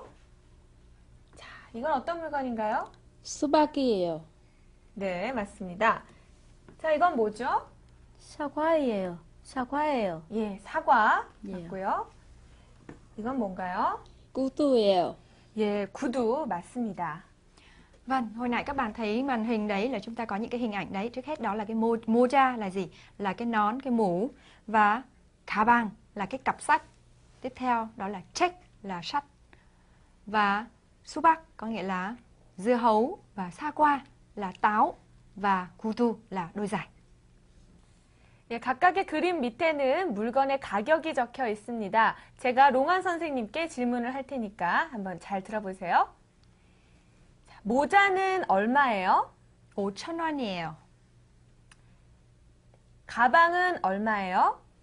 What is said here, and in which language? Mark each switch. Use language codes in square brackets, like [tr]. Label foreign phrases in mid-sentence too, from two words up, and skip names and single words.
[ko] 자, 이건 어떤 물건인가요? 수박이에요. 네, 맞습니다. 자, 이건 뭐죠? 사과예요. 사과예요. 예, 사과 예. 맞고요. 이건 뭔가요? 구두예요. 예, 구두 맞습니다. [vi] Vâng, hồi nãy các bạn thấy màn hình đấy là chúng ta có những cái hình ảnh đấy. Trước hết đó là cái moja là gì? Là cái nón, cái mũ. Và 가방 là cái cặp sách. Tiếp theo đó là 책 là sách. Và 수박 có nghĩa là dưa hấu. Và 사과 là táo. Và 구두 là đôi giày. [ko] 예, 각각의 그림 밑에는 물건의 가격이 적혀 있습니다. 제가 롱한 선생님께 질문을 할 테니까 한번 잘 들어보세요. 자, 모자는 얼마예요? 5,000원이에요. 가방은 얼마예요?